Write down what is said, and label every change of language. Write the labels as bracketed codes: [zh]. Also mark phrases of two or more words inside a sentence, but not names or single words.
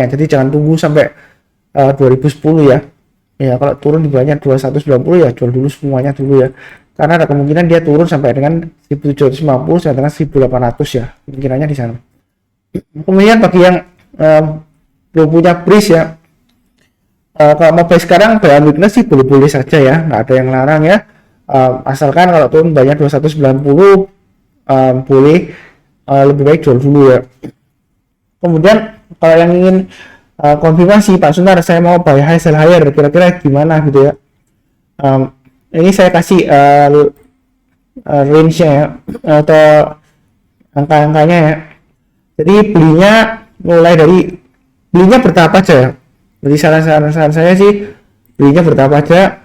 [id] Jadi jangan tunggu sampai 2010 ya. Ya kalau turun di bawahnya 2190 ya jual dulu semuanya dulu ya. Karena ada kemungkinan dia turun sampai dengan 1750 sampai dengan 1800 ya. Kemungkinannya di sana. Kemudian bagi yang belum punya BRIS ya, kalau mau buy sekarang [en] buy on weakness [id] sih boleh-boleh saja ya, nggak ada yang larang ya. Asalkan kalau turun banyak 2190 boleh, lebih baik jual dulu ya. Kemudian kalau yang ingin konfirmasi Pak Sunar, saya mau [en] buy high sell higher, [id] kira-kira gimana gitu ya. Ini saya kasih range-nya ya, atau angka-angkanya ya. Jadi belinya bertahap aja ya. Jadi saran saya sih belinya bertahap aja.